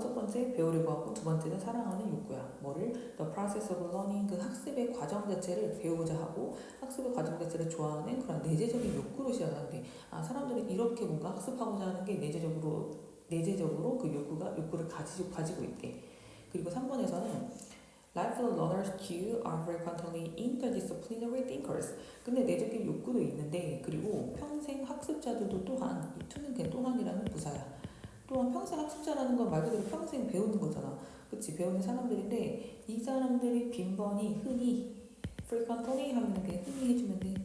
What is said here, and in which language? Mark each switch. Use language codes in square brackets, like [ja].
[ko] 첫 번째 배우려고 하고 두 번째는 사랑하는 욕구야. 뭐를? [en] The process of learning [ko] 그 학습의 과정 자체를 배우고자 하고 학습의 과정 자체를 좋아하는 그런 내재적인 욕구로 시작하는데 아, 사람들은 이렇게 뭔가 학습하고자 하는 게 내재적으로 그 욕구를 가지고 있대. 그리고 3번에서는 [en] Lifelong learners too are frequently interdisciplinary thinkers. [ko] 근데 내적인 욕구도 있는데 그리고 평생 학습자들도 또한 이 to는 그냥 또한이라는 부사야. 또한 평생 학습자라는 건 말 그대로 평생 배우는 거잖아. 그치? 배우는 사람들인데 이 사람들이 빈번히 흔히 frequently 하면 그냥 흔히 해주면 돼.